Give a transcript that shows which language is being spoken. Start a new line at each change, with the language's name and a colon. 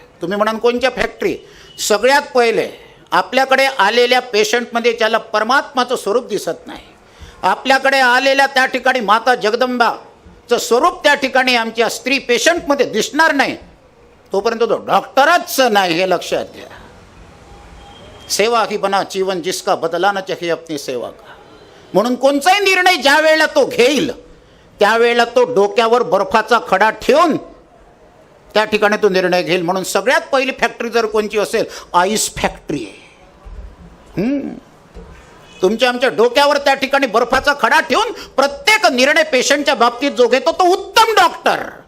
Marathi: तुम्ही म्हणाल कोणत्या फॅक्टरी? सगळ्यात पहिले आपल्याकडे आलेल्या पेशंटमध्ये ज्याला परमात्माचं स्वरूप दिसत नाही, आपल्याकडे आलेल्या त्या ठिकाणी माता जगदंबाचं स्वरूप त्या ठिकाणी आमच्या स्त्री पेशंटमध्ये दिसणार नाही, तोपर्यंत तो डॉक्टरच नाही, हे लक्षात घ्या.
Hindi: सेवा ही बना जीवन जिसका बदलाना चाहिए अपनी सेवा का.
Marathi: म्हणून कोणताही निर्णय ज्या वेळेला तो घेईल त्यावेळेला तो डोक्यावर बर्फाचा खडा ठेवून त्या ठिकाणी तो निर्णय घेईल. म्हणून सगळ्यात पहिली फॅक्टरी जर कोणची असेल, आईस फॅक्टरी. तुमच्या आमच्या डोक्यावर त्या ठिकाणी बर्फाचा खडा ठेवून प्रत्येक निर्णय पेशंटच्या बाबतीत जो घेतो तो उत्तम डॉक्टर.